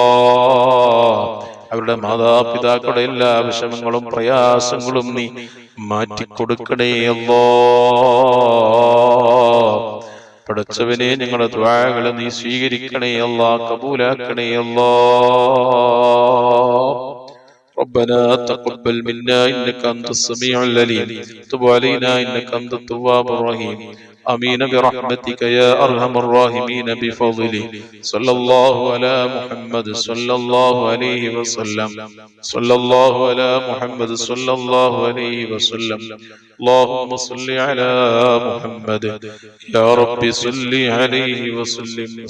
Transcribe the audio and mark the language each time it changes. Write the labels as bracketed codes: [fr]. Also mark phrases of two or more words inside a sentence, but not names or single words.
[ml] അവരുടെ മാതാപിതാക്കളുടെ എല്ലാ വിഷമങ്ങളും പ്രയാസങ്ങളും നീ മാറ്റിക്കൊടുക്കണേ അല്ലാ. പടച്ചവനെ, ഞങ്ങളുടെ ദുആകളെ നീ സ്വീകരിക്കണേ അല്ലാ, കബൂലാക്കണേ അല്ലാ. [ar] ربنا تقبل منا إنك أنت السميع العليم تب علينا إنك أنت التواب الرحيم آمين برحمتك يا أرحم الراحمين بفضله صلى الله على محمد صلى الله عليه وسلم صلى الله على محمد صلى الله عليه وسلم اللهم صل على محمد يا رب صل عليه وسلم.